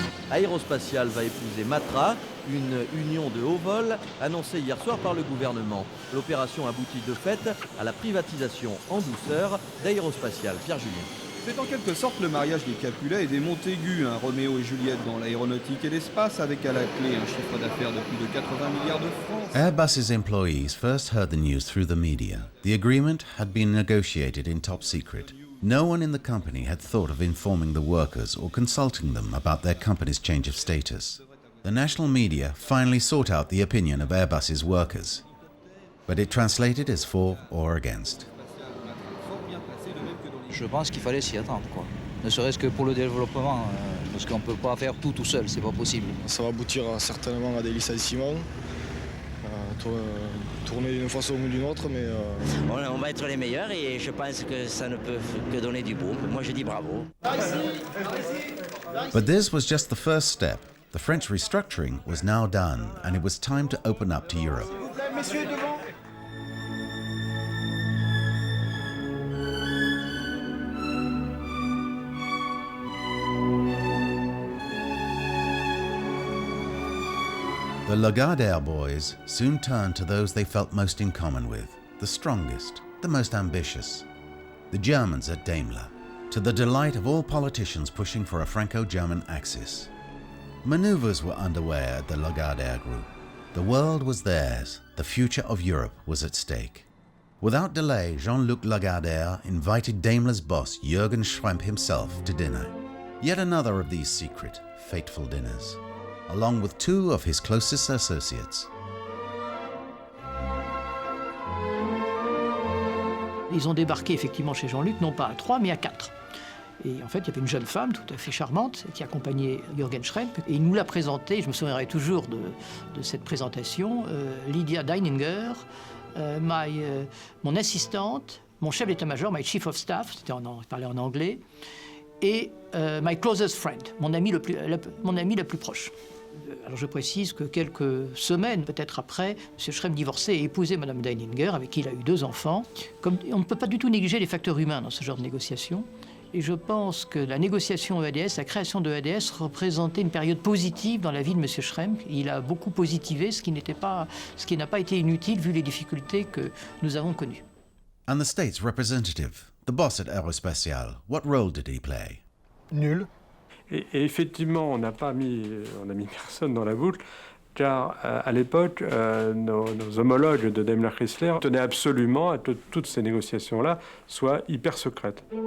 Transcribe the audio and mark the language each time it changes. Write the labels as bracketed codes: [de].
[fr] Aérospatiale va épouser Matra, une union de haut vol annoncée hier soir par le gouvernement. L'opération aboutit de fait à la privatisation en douceur d'Aérospatiale. Pierre Julien. C'est en quelque sorte le mariage des Capulet et des Montaigu, un Roméo et Juliette dans l'aéronautique et l'espace, avec à la clé un chiffre d'affaires de plus de 80 milliards de francs. [en] Airbus's employees first heard the news through the media. The agreement had been negotiated in top secret. No one in the company had thought of informing the workers or consulting them about their company's change of status. The national media finally sought out the opinion of Airbus's workers, but it translated as for or against. [fr] Je pense qu'il fallait s'y attendre, quoi. Ne serait-ce que pour le développement, parce qu'on ne peut pas faire tout seul, c'est pas possible. Ça va aboutir certainement à des licenciements, tourner d'une façon ou d'une autre, mais... On va être les meilleurs et je pense que ça ne peut que donner du bon. Moi je dis bravo. [en] But this was just the first step. The French restructuring was now done, and it was time to open up to Europe. The Lagardère boys soon turned to those they felt most in common with, the strongest, the most ambitious, the Germans at Daimler, to the delight of all politicians pushing for a Franco-German axis. Maneuvers were underway at the Lagardère group. The world was theirs, the future of Europe was at stake. Without delay, Jean-Luc Lagardère invited Daimler's boss Jürgen Schrempp himself to dinner. Yet another of these secret, fateful dinners, along with two of his closest associates. [fr] Ils ont débarqué effectivement chez Jean-Luc, non pas à 3, mais à 4. Et en fait, il y avait une jeune femme tout à fait charmante qui accompagnait Jürgen Schrempp. Et il nous l'a présentée, je me souviendrai toujours de cette présentation, Lydia Deininger, mon assistante, mon chef d'état-major, [en] my chief of staff, [fr] il parlait en anglais, et [en] my closest friend, [fr] mon ami la plus proche. Alors je précise que quelques semaines peut-être après, M. Schrempp divorçait et épousait Mme Deininger, avec qui il a eu 2 enfants. Comme on ne peut pas du tout négliger les facteurs humains dans ce genre de négociation. Et je pense que la négociation EADS, la création de EADS représentait une période positive dans la vie de M. Schrempp. Il a beaucoup positivé, ce qui n'a pas été inutile vu les difficultés que nous avons connues. [en] And the state's representative, the boss at Aerospatiale, what role did he play? [fr] Nul. Et effectivement, on a mis personne dans la boucle. car à l'époque, nos homologues de Daimler-Chrysler tenaient absolument à que toutes ces négociations-là soient hyper secrètes.